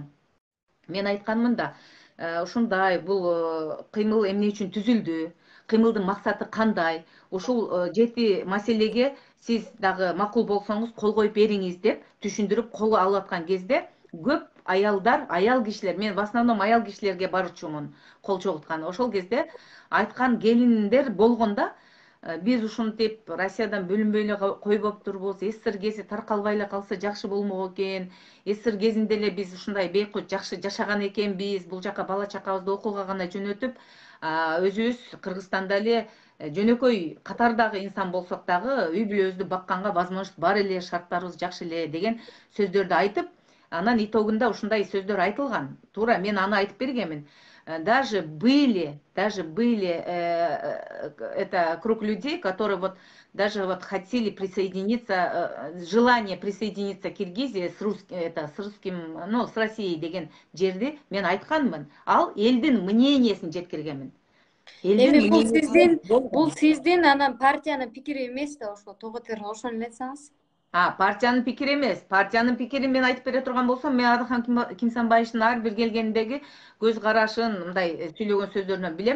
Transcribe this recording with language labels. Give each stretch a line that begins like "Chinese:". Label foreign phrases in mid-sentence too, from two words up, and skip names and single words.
Kyrgyz: Мен айтканмын да, ушундай бул кыймыл эмне үчүн түзүлдү, кыймылдын максаты кандай, ушул 7 маселеге сиз дагы макул болсоңуз кол коюп бериңиз деп түшүндүрүп кол алып аткан кезде көп аялдар, аял кишилер, мен
Russian: в основном
Kyrgyz: аял кишилерге барчумун кол чогулткан. Ошол кезде айткан келиндер болгонда, биз ушинтип Россиядан бөлүнбөй эле койбоп турбуз, СССР кези таркалбай эле калса жакшы болмок экен, СССР кезинде эле биз ушундай бейкут жакшы жашаган экенбиз, бул жака бала чакабызды окууга гана жөнөтүп, өзүбүз Кыргызстанда эле жөнөкөй катардагы инсан болсок дагы үй бүлөбүздү бакканга возможность бар эле, шарттарыбыз жакшы эле деген сөздөрдү айтып, анан итогунда ушундай сөздөр айтылган. Туура мен аны айтып бергенмин.
Russian: Даже были это круг людей, которые вот даже вот хотели присоединиться, желание присоединиться к Киргизии с русским, ну, с Россией
Kyrgyz: деген жерди мен айтканмын. Ал элдин мнениясын жеткиргенмин. Эми Элдин бул мнениясы сиздин болгон. анан партиянын пикири эмес да, ошо тоготер ошону эле айтсаңыз. Партиянын пикири эмес. Партиянын пикирин мен айтып бере турган болсом, мен Адахан Кимсанбаевичтин ар бир келгендеги көз карашын, мындай сүйлөгөн сөздөрүнөн билем.